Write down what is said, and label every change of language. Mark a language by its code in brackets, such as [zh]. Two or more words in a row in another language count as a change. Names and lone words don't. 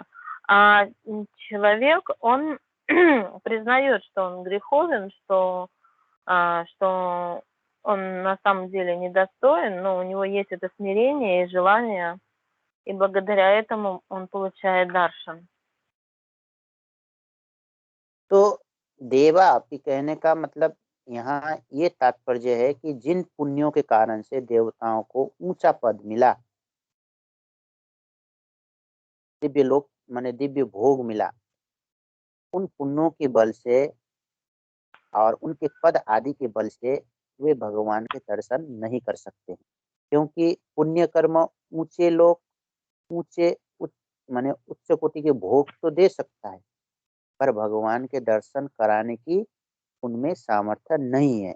[ru] А человек, он признает, что он греховен, что он на самом деле недостоин, но у него есть это смирение и желание, и благодаря этому он получает даршан. [hi] तो देवा आपके कहने का मतलब यहाँ ये तात्पर्य है कि जिन पुण्यों के कारण से देवताओं को ऊंचा पद मिला, दिव्य लोक माने दिव्य भोग मिला, उन पुण्यों के बल से और उनके पद आदि के बल से वे भगवान के दर्शन नहीं कर सकते, क्योंकि पुण्य कर्म ऊंचे लोक, ऊंचे माने उच्च कोटि के भोग तो दे सकता है, पर भगवान के दर्शन कराने की उनमें सामर्थ्य नहीं है।